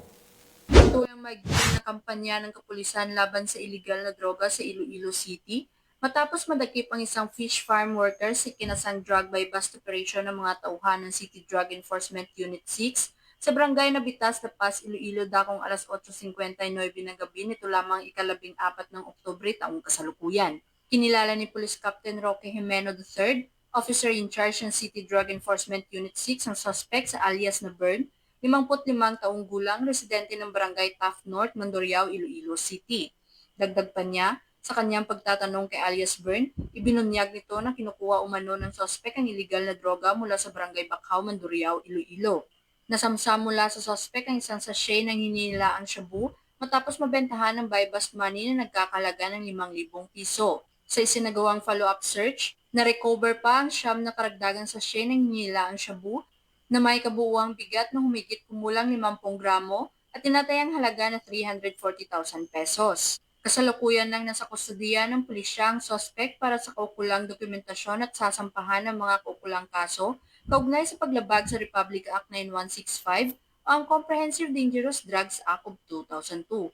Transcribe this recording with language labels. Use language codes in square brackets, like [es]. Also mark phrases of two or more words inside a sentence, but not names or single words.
[tl] Ito ang magiging na kampanya ng kapulisan laban sa iligal na droga sa Iloilo City matapos madakip ang isang [en] fish farm worker [tl] sa kinasang [en] drug bypass operation [tl] ng mga tauhan ng City Drug Enforcement Unit 6 sa barangay na Bitas, La Paz, Iloilo, dakong alas 8:59 ng gabi nito lamang ika-14 ng Oktubre taong kasalukuyan. Kinilala ni Police Captain Roque Jimeno III, Officer in Charge ng City Drug Enforcement Unit 6 ang suspect sa alias na Bern, 55 taong gulang, residente ng barangay Taft North, Mandurriao, Iloilo City. Dagdag pa niya, sa kanyang pagtatanong kay alias Bern, ibinunyag nito na kinukuha umano ng suspect ang iligal na droga mula sa barangay Bacau, Mandurriao, Iloilo. Nasamsam mula sa suspect ang isang sachet ng hinihilaang shabu matapos mabentahan ng [en] buy-bust money [tl] na nagkakalaga ng 5,000 piso. Sa isinagawang [en] follow-up search, [tl] na-recover pa ang siyam na karagdagang sachet ng hinihilaang shabu na may kabuuang bigat na humigit kumulang 50 gramo at tinatayang halaga na 340,000 pesos. Kasalukuyan nang nasa kustodiya ng pulisya ang suspect para sa kaukulang dokumentasyon at sasampahan ng mga kaukulang kaso kaugnay sa paglabag sa Republic Act 9165 o ang Comprehensive Dangerous Drugs Act of 2002.